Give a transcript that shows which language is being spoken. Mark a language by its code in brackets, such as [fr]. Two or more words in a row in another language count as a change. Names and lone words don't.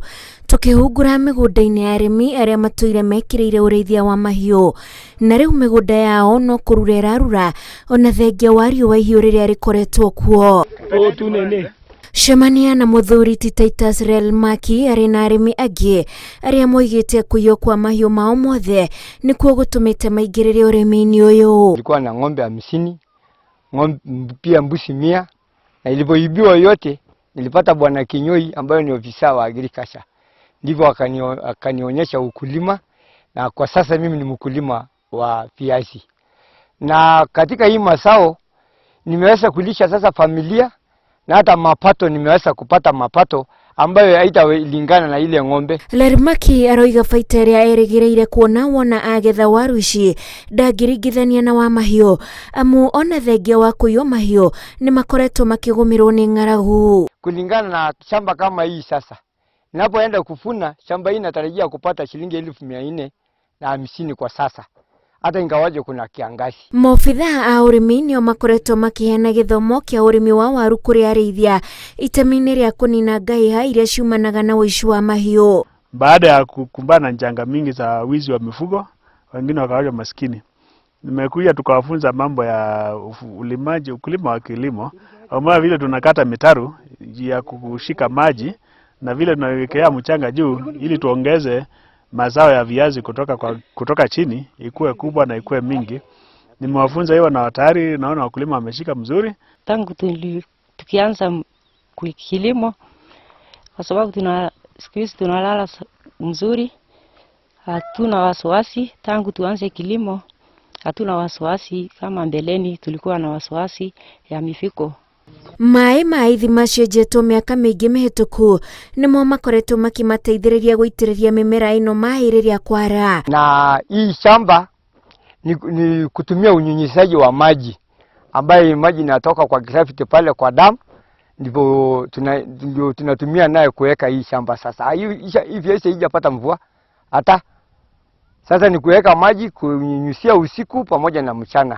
[ki] Tukihungura mĩgũnda-inĩ ya arĩmi arĩa matũire mekĩrĩire ũrĩithia wa mahiũ, na rĩu mĩgũnda yao no kũrura ĩrarura ona thengia wa riũa ihiũ rĩrĩa rĩkoretwo kuo. Cemania na mũthuri ti Titus Relmaki arĩ na arĩmi angĩ arĩa moigĩte kũiywo kwa mahiũ mao mothe nĩkuo gũtũmĩte maingĩrĩre ũrĩmi-inĩ ũyũ. [sw] Nilikuwa na ng'ombe 50, pia mbuzi 100, na ilipoibiwa yote nilipata bwana Kinyoi ambaye ni ofisa wa agriculture. Ndivyo akanionyesha ukulima, na kwa sasa mimi ni mkulima wa viazi. Na katika hii mazao nimeweza kulisha sasa familia, na hata mapato nimeweza kupata mapato ambayo haitalingana na ile ng'ombe. [ki] Relmaki aroiga baita ĩrĩa erĩgĩrĩire kuona wona agetha waru ici ndangĩringithania na wa mahiũ, amu ona thengia wa kũiywo mahiũ nĩ makoretwo makĩgũmĩrwo nĩ ng'aragu. [sw] Kulingana na shamba kama hii sasa, ninapoenda kuvuna shamba hii natarajia kupata shilingi 1450 kwa sasa, hata ingawaje kuna kiangazi. [ki] Maobitha a ũrĩmi nĩo makoretwo makĩheana gĩthomo kĩa ũrĩmi wa waru kũrĩ arĩithia itemi-inĩ rĩa kũnina ngahĩha iria ciumanaga na ũici wa mahiũ. [sw] Baada ya kukumbana na janga mingi za wizi wa mifugo, wengine wakawa maskini, nimekuja tukawafunza mambo ya ukulima wa kilimo, kama vile tunakata mitaru ya kushika maji na vile tunawekea mchanga juu ili tuongeze mazao ya viazi kutoka chini ikuwe kubwa na ikuwe mingi. Nimewafunza hiyo na tayari naona wakulima wameshika mzuri. Tangu tukianza kilimo, kwa sababu siku hizi tunalala mzuri, hatuna wasiwasi. Tangu tuanze kilimo hatuna wasiwasi kama mbeleni tulikuwa na wasiwasi ya mifugo. [ki] Maĩ ma ithima cenjetwo mĩaka mĩingĩ mĩhĩtũku nĩmo makoretwo makimateithĩrĩria gũitĩrĩria mĩmera ĩno maĩ rĩrĩa kwara. [sw] Na hii shamba ni kutumia unyunyizaji wa maji, ambaye maji inatoka kwa gravity pale kwa dam, ndivyo tunatumia naye kuweka hii shamba. Sasa hivi haijapata mvua hata sasa, ni kuweka maji kunyunyizia usiku pamoja na mchana.